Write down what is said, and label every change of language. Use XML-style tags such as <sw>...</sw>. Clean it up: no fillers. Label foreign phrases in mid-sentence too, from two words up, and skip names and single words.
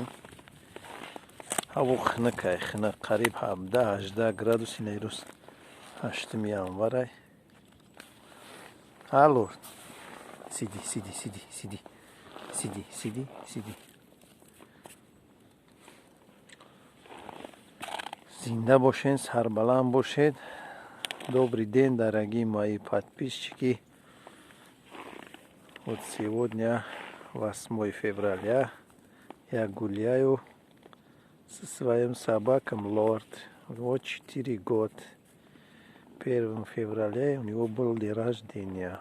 <tg>ҳаво хунук қариб 17-18 градуси нерӯз 8 январ.</tg> <ru>Лорд, сиди.</ru> <tg>Зинда бошед, сарбаланд бошед.</tg> <ru>Добрый день, дорогие мои подписчики. Вот сегодня 8 февраля. Я гуляю со своим собаком Лорд. Вот 4 года. 1 февраля у него был день рождения.</ru>